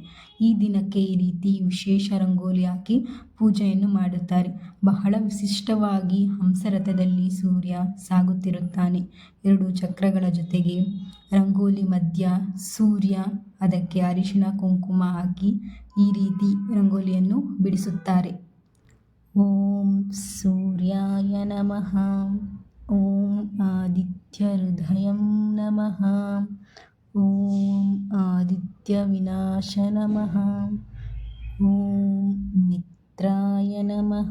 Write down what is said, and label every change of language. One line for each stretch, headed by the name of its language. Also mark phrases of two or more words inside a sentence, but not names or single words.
Kannada: ಈ ದಿನಕ್ಕೆ ಈ ರೀತಿ ವಿಶೇಷ ರಂಗೋಲಿ ಹಾಕಿ ಪೂಜೆಯನ್ನು ಮಾಡುತ್ತಾರೆ. ಬಹಳ ವಿಶಿಷ್ಟವಾಗಿ ಹಂಸರಥದಲ್ಲಿ ಸೂರ್ಯ ಸಾಗುತ್ತಿರುತ್ತಾನೆ. 2 ಚಕ್ರಗಳ ಜೊತೆಗೆ ರಂಗೋಲಿ ಮಧ್ಯ ಸೂರ್ಯ, ಅದಕ್ಕೆ ಅರಿಶಿನ ಕುಂಕುಮ ಹಾಕಿ ಈ ರೀತಿ ರಂಗೋಲಿಯನ್ನು ಬಿಡಿಸುತ್ತಾರೆ.
Sanskrit: ಓಂ ಸೂರ್ಯಾಯ ನಮಃ. ಓಂ ಆದಿತ್ಯ ಹೃದಯಂ ನಮಃ. ಓಂ ಆದಿತ್ಯ ವಿನಾಶ ನಮಃ. ಓಂ ಮಿತ್ರಾಯ ನಮಃ.